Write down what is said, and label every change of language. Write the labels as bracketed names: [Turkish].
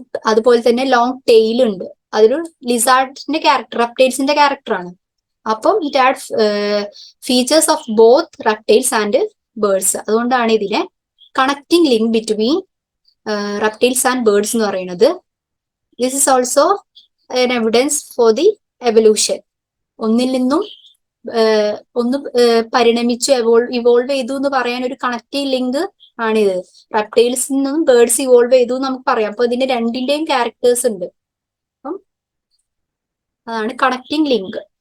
[Malayalam] അതുപോലെ തന്നെ long tail ഉണ്ട്, അതൊരു ലിസാർഡിന്റെ ക്യാരക്ടർ, റെപ്റ്റൈൽസിന്റെ ക്യാരക്ടർ ആണ്. [English] അപ്പം it add features of both reptiles and birds. [Malayalam] അതുകൊണ്ടാണ് ഇതിനെ [English] connecting link between reptiles and birds [Malayalam] എന്ന് പറയുന്നത്. [English] This is also an evidence for the evolution. [Malayalam] ഒന്നിൽ നിന്നും ഒന്ന് പരിണമിച്ചു, ഇവോൾവ് ചെയ്തു എന്ന് പറയാൻ ഒരു കണക്റ്റീവ് ലിങ്ക് ആണിത്. റെപ്റ്റൈൽസിൽ നിന്നും ബേർഡ്സ് ഇവോൾവ് ചെയ്തു എന്ന് നമുക്ക് പറയാം. അപ്പൊ ഇതിന്റെ രണ്ടിന്റെയും ക്യാരക്ടേഴ്സ് ഉണ്ട്. അപ്പം അതാണ് കണക്റ്റിംഗ് ലിങ്ക്.